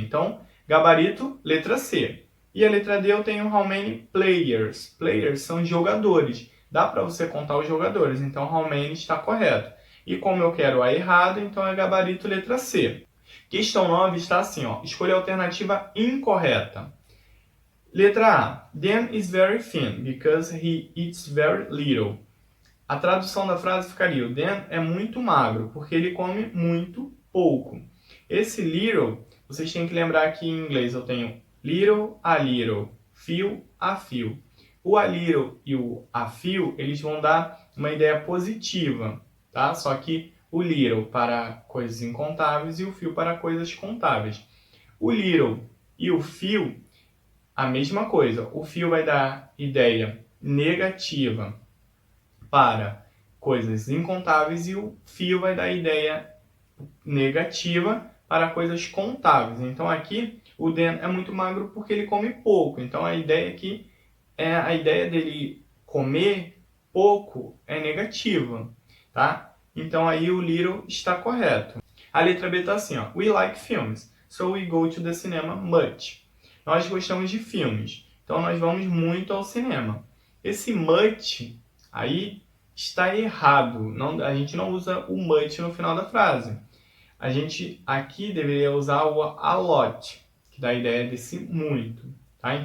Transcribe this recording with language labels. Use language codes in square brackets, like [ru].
[pt] Então, gabarito, letra C. E a letra D eu tenho how many players. Players são jogadores. Dá para você contar os jogadores. Então, how many está correto. E como eu quero a errado, então é gabarito, letra C. Questão 9 está assim, ó. Escolha a alternativa incorreta. Letra A. [en] Dan is very thin because he eats very little. [pt] A tradução da frase ficaria: o Dan é muito magro, porque ele come muito pouco. Esse little, vocês têm que lembrar que em inglês eu tenho little, a little, few, a few. O a little e o a few, eles vão dar uma ideia positiva, tá? Só que o little para coisas incontáveis e o few para coisas contáveis. O little e o few, a mesma coisa. O few vai dar ideia negativa para coisas incontáveis e o few vai dar ideia negativa para coisas contáveis. Então aqui o Dan é muito magro porque ele come pouco. Então a ideia aqui é a ideia dele comer pouco é negativa, tá? Então aí o little está correto. A letra B está assim, ó. [en] We like films, so we go to the cinema much. [pt] Nós gostamos de filmes, então nós vamos muito ao cinema. Esse much aí está errado. Não, a gente não usa o much no final da frase. A gente aqui deveria usar o a lot, que dá a ideia desse muito, tá?